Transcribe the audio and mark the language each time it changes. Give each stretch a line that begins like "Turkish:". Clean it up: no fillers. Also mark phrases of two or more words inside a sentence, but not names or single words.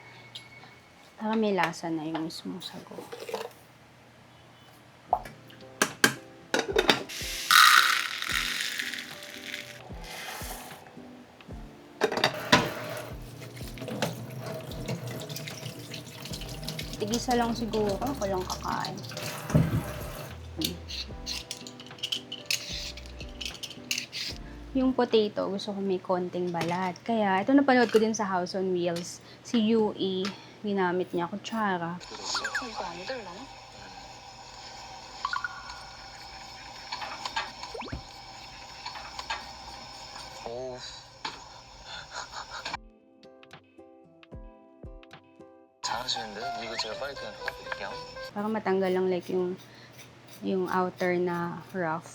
Filipino: Para may lasa na yung mismong sago. Tigisa lang siguro ako lang kakain. Yung potato, gusto ko may konting balat. Kaya, ito napanood ko din sa House on Wheels. Si Yui, ginamit niya kutsara.
Korean: 이거 안 들라나? 오. 잘하시는데? 이거 제가 빨리 그냥 드릴게요.
Filipino: Para matanggal lang like yung outer na rough.